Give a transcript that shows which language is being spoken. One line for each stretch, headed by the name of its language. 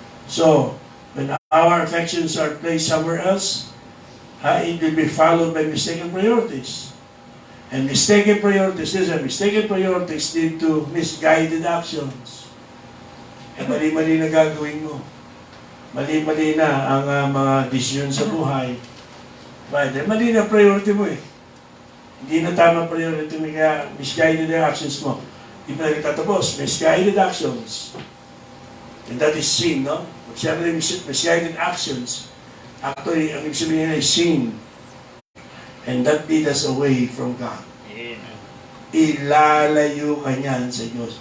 English: So, when our affections are placed somewhere else, it will be followed by mistaken priorities. And mistaken priorities lead to misguided actions.
Filipino: E mali-mali na gagawin mo. Mali-mali na ang mga desisyon sa buhay. Dahil mali na priority mo eh. Hindi na tama priority mo, kaya
English: misguided actions
Filipino: mo. Hindi pa na tatapos,
English: misguided actions. And that is sin, no? Siyempre, misguided actions.
Filipino: Actually, ang ibig sabihin ay sin.
English: And that lead us away from God. Amen.
Filipino: Ilalayo ka niyan sa Diyos.